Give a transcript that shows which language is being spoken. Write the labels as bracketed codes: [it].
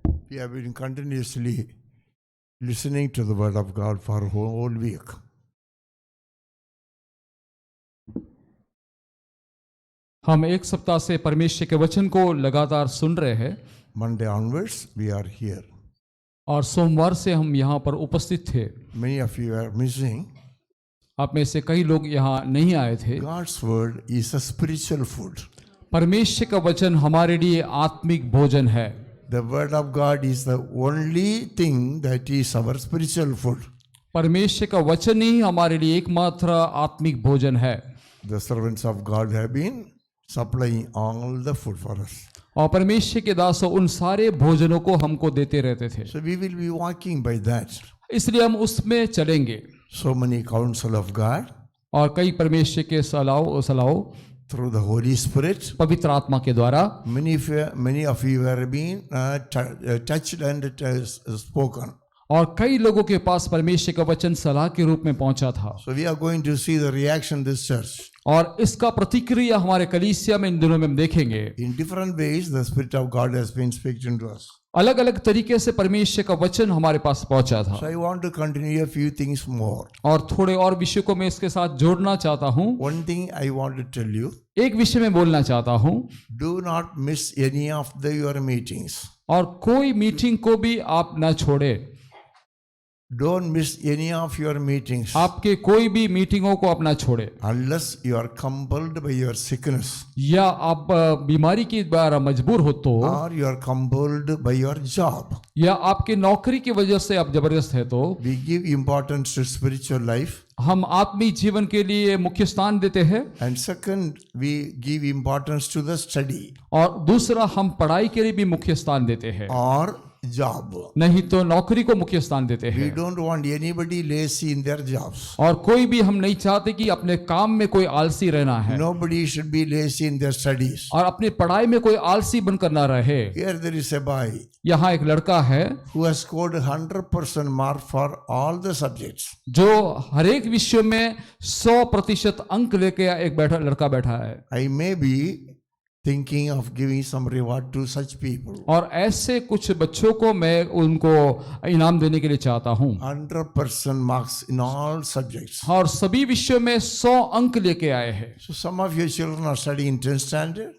[en] We have been continuously listening to the word of God for a whole week. [hi] हम एक सप्ताह से परमेश्वर के वचन को लगातार सुन रहे हैं [en] Monday onwards, we are here. [hi] और सोमवार से हम यहाँ पर उपस्थित थे। [en] Many of you are missing. [hi] आप में से कई लोग यहाँ नहीं आए थे। [en] God's word is a spiritual food. [hi] परमेश्वर का वचन हमारे लिए आत्मिक भोजन है। [en] The word of God is the only thing that is our spiritual food. [hi] परमेश्वर का वचन ही हमारे लिए एकमात्र आत्मिक भोजन है। [en] The servants of God have been supplying all the food for us. [hi] और परमेश्वर के दास उन सारे भोजनों को हमको देते रहते थे, [en] So we will be walking by that. [hi] इसलिए हम उसमें चलेंगे। [en] So many counsel of God [hi] और कई परमेश्वर के सलाह [en] through the Holy Spirit. [hi] पवित्र आत्मा के द्वारा [en] Many of you have been touched and spoken. [hi] और कई लोगों के पास परमेश्वर का वचन सलाह के रूप में पहुंचा था। [en] So we are going to see the reaction of this church. [hi] और इसका प्रतिक्रिया हमारे कलीसिया में इन दिनों में हम देखेंगे। [en] In different ways, the Spirit of God has been speaking to us. [hi] अलग अलग तरीके से परमेश्वर का वचन हमारे पास पहुंचा था। [en] So I want to continue a few things more. [hi] और थोड़े और विषय को मैं इसके साथ जोड़ना चाहता हूं। [en] One thing I want to tell you, [hi] एक विषय में बोलना चाहता हूं, [en] do not miss any of your meetings. [hi] और कोई मीटिंग को भी आप ना छोड़े। [en] Don't miss any of your meetings [hi] आपके कोई भी मीटिंगों को आप ना छोड़े, [en] unless you are compelled by your sickness [hi] या आप बीमारी के द्वारा मजबूर हो तो, [en] or you are compelled by your job. [hi] या आपके नौकरी की वजह से आप जबरदस्त है तो। [en] We give importance to spiritual life. [hi] हम आत्मिक जीवन के लिए मुख्य स्थान देते हैं। [en] And second, we give importance to the study [hi] और दूसरा, हम पढ़ाई के लिए भी मुख्य स्थान देते हैं, [en] or job. [hi] नहीं तो नौकरी को मुख्य स्थान देते [en] We [hi] हैं। [en] don't want anybody lazy in their jobs. [hi] और कोई भी हम नहीं चाहते कि अपने काम में कोई आलसी रहना है, [en] Nobody should be lazy in their studies. [hi] और अपनी पढ़ाई में कोई आलसी बनकर ना रहे। [en] Here there is a boy [hi] यहाँ एक लड़का है [en] who has scored 100% mark for all the subjects. [hi] जो हर एक विषय में 100% अंक लेके एक लड़का बैठा है। [en] I may be thinking of giving some reward to such people. [hi] और ऐसे कुछ बच्चों को मैं उनको इनाम देने के लिए चाहता हूँ। [en] 100% marks in all subjects. [hi] और सभी विषयों में 100 अंक लेके आए हैं। [en] So some of your children are studying in 10th standard.